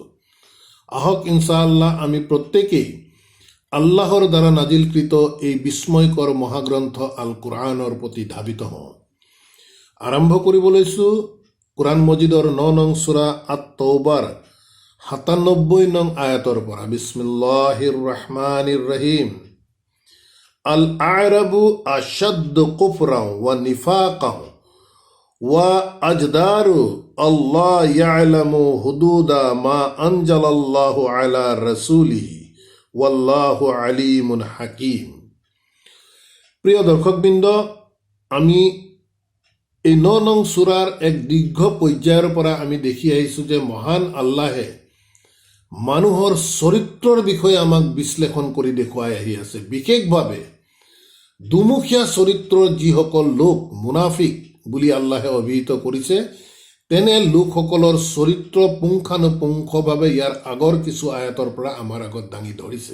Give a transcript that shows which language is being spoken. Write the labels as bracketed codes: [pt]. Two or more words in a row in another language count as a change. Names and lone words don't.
[as] আহক ইনশাআল্লাহ আমি প্ৰত্যেকেই আল্লাহৰ দ্বাৰা নাজিলকৃত এই বিস্ময়কৰ মহাগ্ৰন্থ আল কোৰআনৰ প্ৰতি ধাবিত হওঁ। আৰম্ভ কৰিব লৈছোঁ কোৰআন মজিদৰ 9 নং সূৰা আত-তৌবাৰ 97 নং আয়াতৰ পৰা। [ar] بسم الله الرحمن الرحيم. الأعراب أشد كفرا ونفاقا وأجدر ألا يعلموا حدود ما أنزل الله على رسوله والله عليم حكيم. [as] প্ৰিয় দৰ্শকবৃন্দ, আমি এই 9 নং সূৰাৰ এক দীৰ্ঘ পৰ্যায়ৰ পৰা আমি দেখি আহিছোঁ যে মহান আল্লাহে মানুহৰ চৰিত্ৰৰ বিষয়ে আমাক বিশ্লেষণ কৰি দেখুৱাই আহি আছে। বিশেষভাৱে দুমুখীয়া চৰিত্ৰৰ যিসকল লোক মুনাফিক বুলি আল্লাহে অভিহিত কৰিছে, তেনে লোকসকলৰ চৰিত্ৰ পুংখানুপুংখভাৱে ইয়াৰ আগৰ কিছু আয়াতৰ পৰা আমাৰ আগত দাঙি ধৰিছে।